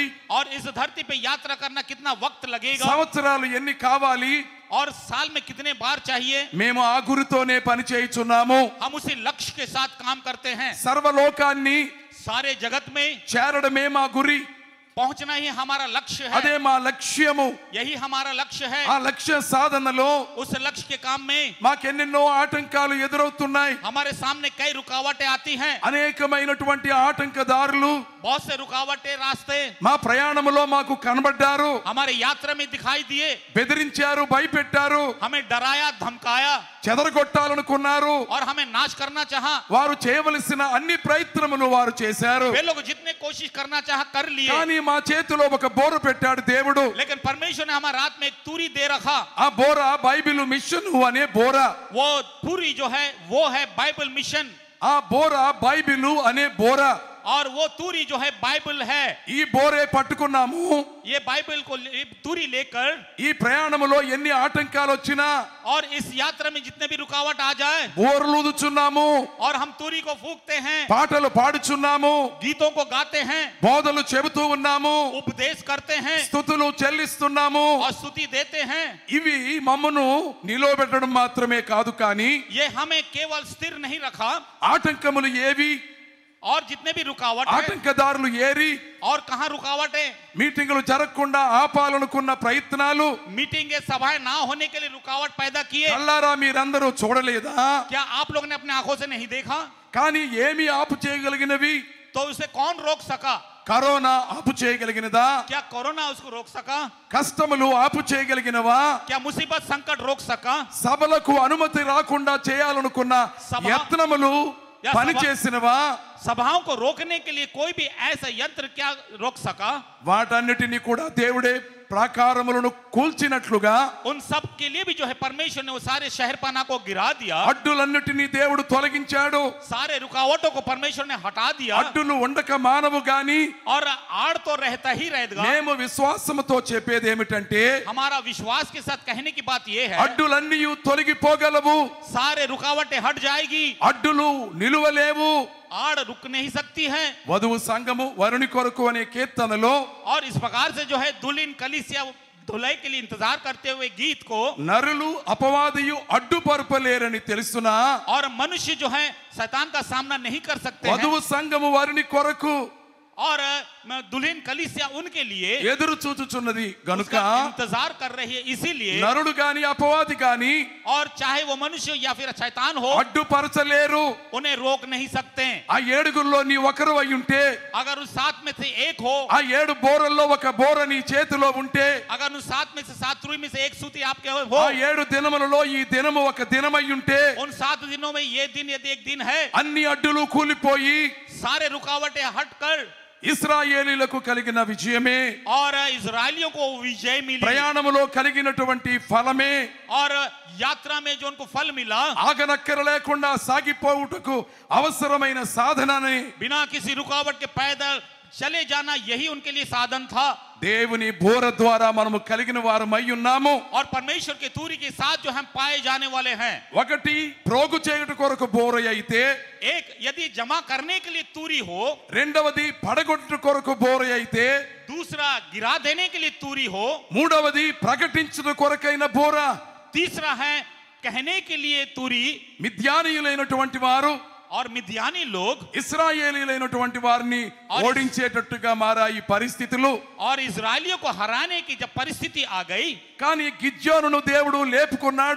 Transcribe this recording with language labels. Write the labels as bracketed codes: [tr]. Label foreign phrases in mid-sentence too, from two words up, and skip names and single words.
[hi] और इस धरती पे यात्रा करना कितना वक्त लगेगा? [te] సంవత్సరాలు ఎన్ని కావాలి? [hi] और साल में कितने बार चाहिए? [te] మేము ఆ గురితోనే పని చేయుచున్నాము. [hi] हम उसी लक्ष्य के साथ काम करते हैं. [te] సర్వలోకాన్ని [hi] सारे जगत में [te] చేరడమే మా గురి. [hi] पहुंचना ही हमारा लक्ष्य [te] అదే [hi] है. [te] మా లక్ష్యము. [hi] यही हमारा लक्ष्य है. [te] ఆ లక్ష్య సాధనలో [hi] उस लक्ष्य के काम में [te] మాకెన్నెన్నో ఆటంకాలు ఎదురవుతున్నాయి. [hi] हमारे सामने कई रुकावटें आती हैं. [te] అనేకమైనటువంటి ఆటంకదారులు [hi] बहुत से रुकावटें रास्ते [te] మా ప్రయాణములో మాకు కనబడ్డారు. [hi] हमारे यात्रा में दिखाई दिए. [te] బెదిరించారు, భయపెట్టారు, [hi] हमें डराया, धमकाया [te] చెదరగొట్టాలనుకున్నారు. [hi] और हमें नाश करना चाहा. [te] వారు చేయవలసిన అన్ని ప్రయత్నములు వారు చేశారు. [hi] वे लोग जितने कोशिश करना चाहा कर लिए. [te] కానీ మా చేతిలో ఒక బోరు పెట్టాడు దేవుడు. [hi] लेकिन परमेश्वर ने हमारे हाथ में एक तूरी दे रखा. [te] ఆ బోర బైబిల్ మిషన్ అనే బోర. [hi] वो तूरी जो है वो है बाइबल मिशन. [te] ఆ బోర బైబిల్ అనే బోర. [hi] और वो तूरी जो है बाइबल है. [te] ఈ బోరే పట్టుకున్నాము. [hi] ये बाइबल को तूरी लेकर [te] ఈ ప్రయాణములో ఎన్ని ఆటంకాలు వచ్చినా [hi] और इस यात्रा में जितने भी रुकावट आ जाए [te] బోర్లుదుచున్నాము, [hi] और हम तूरी को फूंकते हैं, [te] పాటలు పాడుచున్నాము, [hi] गीतों को गाते हैं, [te] బోధలు చెబుతూ ఉన్నాము, [hi] उपदेश करते हैं [te] స్తుతులు చెల్లిస్తున్నాము. [hi] और स्तुति देते हैं. [te] ఇవి మమ్మను నిలవబెట్టడం మాత్రమే కాదు కానీ [hi] ये हमें केवल स्थिर नहीं रखा. [te] ఆటంకములు ఏవి, [hi] और जितने भी रुकावट है [te] ఆటంకదారులు ఏరి [hi] और कहां रुकावट है, [te] మీటింగులు జరగకుండా ఆపాలనుకున్న ప్రయత్నాలు [hi] मीटिंग सभाएं ना होने के लिए रुकावट पैदा किए. [te] కల్లారా మీరందరూ చూడలేదా? [hi] क्या आप लोग ने अपने आंखों से नहीं देखा? [te] కానీ ఏమి ఆపు చేయగలిగినవి? [hi] तो उसे कौन रोक सका? [te] కరోనా ఆపు చేయగలిగినదా? [hi] क्या कोरोना उसको रोक सका? [te] కష్టములు ఆపు చేయగలిగినవా? [hi] क्या मुसीबत संकट रोक सका? [te] సభలకు అనుమతి రాకుండా చేయాలనుకున్న సభ- యత్నములు [hi] या [te] పని సభ- చేసినవా? [hi] सभाओं को रोकने के लिए कोई भी ऐसा यंत्र क्या रोक सका? [te] వాటన్నిటిని కూడా దేవుడే ప్రాకారములను కూల్చినట్లుగా [hi] उन सब के लिए भी जो है परमेश्वर ने वो सारे शहरपना को गिरा दिया. [te] అడ్డులన్నిటినీ దేవుడు తొలగించాడు. [hi] सारे रुकावटों को परमेश्वर ने हटा दिया. [te] అడ్డులు ఉండక మానవు గాని [hi] और आड़ तो रहता ही रहेगा. [te] మేము విశ్వాసముతో చెప్పేది ఏమిటంటే [hi] हमारा विश्वास के साथ कहने की बात यह है [te] అడ్డులన్నీ తొలగిపోగలవు, [hi] सारे रुकावटें हट जाएगी. [te] అడ్డులు నిలువలేవు. [hi] आड़ रुक नहीं सकती है. [te] వధువు సంఘము వరుని కొరకు అనే కీర్తనలో [hi] और इस प्रकार से जो है दुल्हन कलीसिया धुलाई के लिए इंतजार करते हुए गीत को [te] నరులు అపవాదియు అడ్డుపరపలేరని తెలుసునా? [hi] और मनुष्य जो है शैतान का सामना नहीं कर सकते हैं. [te] వధువు సంఘము వరుని కొరకు [hi] और दुल्हन कलीसिया उनके लिए [te] ఎదురు చూచుచున్నది గనుక [hi] उसका इंतजार कर रही है, इसीलिए [te] నరుడు గాని అపవాది గాని [hi] और चाहे वो मनुष्य या फिर शैतान हो [te] అడ్డుపరచలేరు. [hi] उन्हें रोक नहीं सकते। [te] ఆ ఏడుగుల్లో నీ ఒకరు అయి ఉంటే, [hi] अगर उस सात में से एक हो, [te] ఆ ఏడు బోరల్లో ఒక బోర నీ చేతిలో ఉంటే, [hi] अगर उन सात में से सात रुई में से एक सूती आपके हो, [te] ఆ ఏడు దినములలో ఈ దినము ఒక దినమై ఉంటే, [hi] उन 7 दिनों में ये दिन यदि एक दिन है, [te] అన్ని అడ్డులు కూలిపోయి [hi] सारे रुकावटें हटकर [te] ఇశ్రాయేలీలకు కలిగిన విజయమే, [hi] और इजरायलियों को विजय मिली [te] ప్రయాణములో కలిగినటువంటి ఫలమే, [hi] और यात्रा में जो उनको फल मिला, [te] ఆగనక్కర లేకుండా సాగిపోవుటకు అవసరమైన సాధనని [hi] बिना किसी रुकावट के पैदल चले जाना, यही उनके लिए साधन था। [te] దేవుని బోర ద్వారా మనము కలిగిన వారమై ఉన్నాము. [hi] और परमेश्वर के तूरी के साथ जो हम पाए जाने वाले हैं, [te] ఒకటి ప్రోగు చేయుట కొరకు బోర అయితే, [hi] एक यदि जमा करने के लिए तूरी हो, [te] రెండవది పడగొట్టుట కొరకు బోర అయితే, [hi] दूसरा गिरा देने के लिए तूरी हो, [te] మూడవది ప్రకటించుట కొరకైన బోర. [hi] तीसरा है कहने के लिए तूरी। [te] మిద్యానీయులైనటువంటి వారు [hi] और मिद्यानी लोग [te] ఇశ్రాయేలీలైనటువంటి వారిని ఓడించేటట్టుగా మారాయి పరిస్థితులు. [hi] और इजरायलियों को हराने की जब परिस्थिति आ गई, [te] కానీ గిద్యోనును దేవుడు లేపుకున్నాడు.